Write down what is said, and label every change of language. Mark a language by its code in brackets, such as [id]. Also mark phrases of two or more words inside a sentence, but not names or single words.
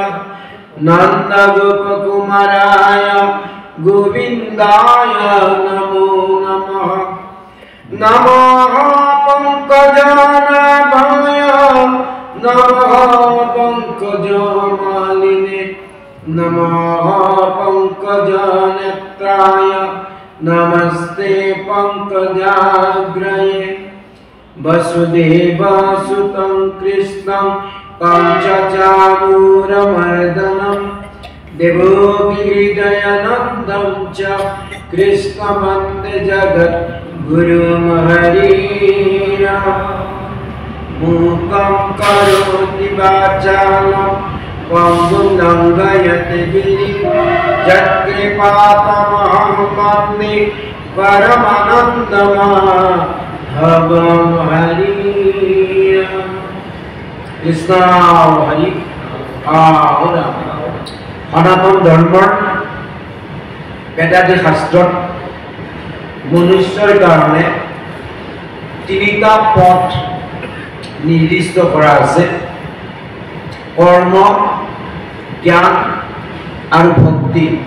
[sa] নন্দগোপকুমারায় গোবিন্দায় নমো নমঃ নমঃ পঙ্কজনাভায় নমঃ পঙ্কজমালিনে নমঃ পঙ্কজনেত্রায় নমস্তে পঙ্কজাগ্রয়ে वसुदेवसुतं कृष्णं कंसचाणूरमर्दनं देवोहृदयानन्दं च कृष्णवन्दे जगद्गुरुमहरीरा मूकं करोति वाचालं पङ्गुं लङ्घयते गिरिं यत्कृपातमहं वन्दे परमानन्दमाधवं हरि কৃষ্ণ হরি [as] সনাতন ধৰ্মৰ বেদাদি শাস্ত্ৰত মনুষ্যৰ কাৰণে তিনিটা পথ নিৰ্দিষ্ট কৰা আছে কৰ্ম জ্ঞান আৰু ভক্তি